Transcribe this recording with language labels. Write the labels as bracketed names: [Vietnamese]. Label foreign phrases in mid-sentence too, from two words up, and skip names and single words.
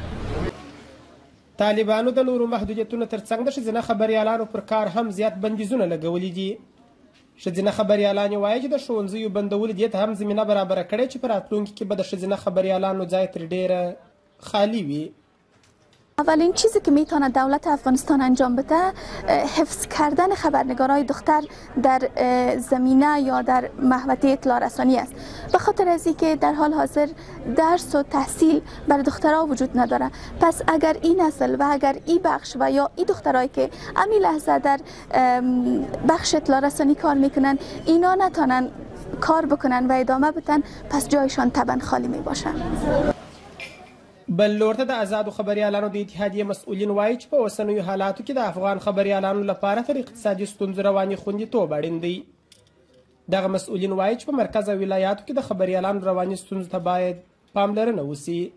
[Pashto] طالبانو د نورو محدودیتونو ترڅنګ د ښځینه خبریالانو پر کار هم زیات بندیزونه لګولي دي. ښځینه خبریالانې وایي چې د ښوونځیو بندول دې ته هم زمینه برابره کړې چې په راتلونکي کې به د ښځینه خبریالانو ځای تر ډېره خالی وي. [Persian] اولین چیزی که میتونه دولت افغانستان انجام بده حفظ کردن خبرنگارای دختر در زمینه یا در محوطه اطلاع رسانی است، به خاطر از اینکه در حال حاضر درس و تحصیل برای دخترها وجود نداره. پس اگر این نسل و اگر این بخش و یا این دخترایی که همین لحظه در بخش اطلاع رسانی کار میکنن اینا نتونن کار بکنن و ادامه بدن، پس جایشان طبعا خالی میباشن. [Pashto] بل لور ته د آزادو خبریالانو د اتحادیې مسؤلین وایي چې په اوسنیو حالاتو کې د افغان خبریالانو لپاره تر اقتصادي ستونزو رواني خوندیتوب اړین دی. دغه مسؤلین وایي چې په مرکز او ولایاتو کې د خبریالانو رواني ستونزو ته باید پاملرنه وشي.